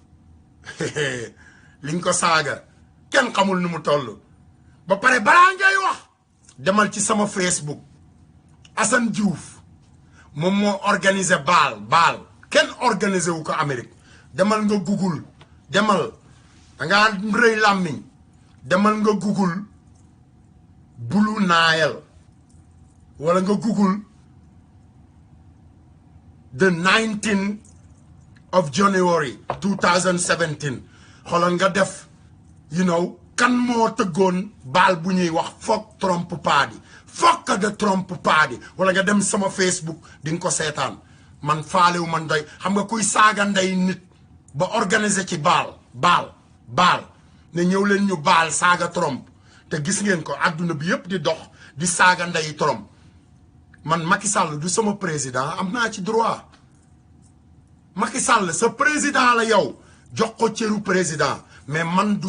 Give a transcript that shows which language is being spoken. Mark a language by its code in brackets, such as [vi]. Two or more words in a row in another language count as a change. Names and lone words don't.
[wo] liñ ko saaga kenn xamul nu mu toll ba pare balaa ngay wax demal ci sama Facebook Assane Diouf moom moo organisé baal kenn organisé wu ko Amérique demal nga Google demal dangaa rëy làmmiñ demal nga Google Blue Nile wala nga Google [en] the 19th of January 2017 [wo] xoolal nga def [en] you know [wo] kan moo tëggoon baal bu ñuy wax [en] fuck Trump party fuck the Trump party [wo] wala nga dem sama Facebook di nga ko seetaan man faalewu man doy xam nga kuy saaga ndey nit ba organiser ci baal ne ñëw leen ñu baal saaga Trump te gis ngeen ko àdduna bi yëpp di dox di saaga ndey Trump man Macky Sall du sama président am naa ci droit Macky Sall sa président la yow jox ko cëru président mais man du